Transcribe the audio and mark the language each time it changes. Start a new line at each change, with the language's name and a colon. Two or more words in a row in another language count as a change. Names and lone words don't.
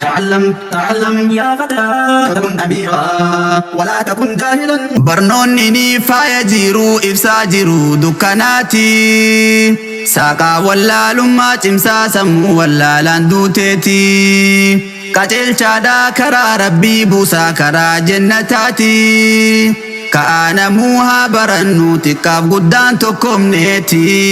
Arabic: تعلم، تعلم يا فتى، تكن أميرا، ولا تكن جاهلا.
Oromo: Barnoonni ni faaya jiru, ibsaa jiru dukkanaati. Saaqaa wallaalummaa cimsaa sammuu wallaalaan duuteeti. Qajeelchaadhaa karaa Rabbii buusaa karaa jannataati. Ka'aa namuu haa barannu xiqqaaf guddaan tokkoomneeti.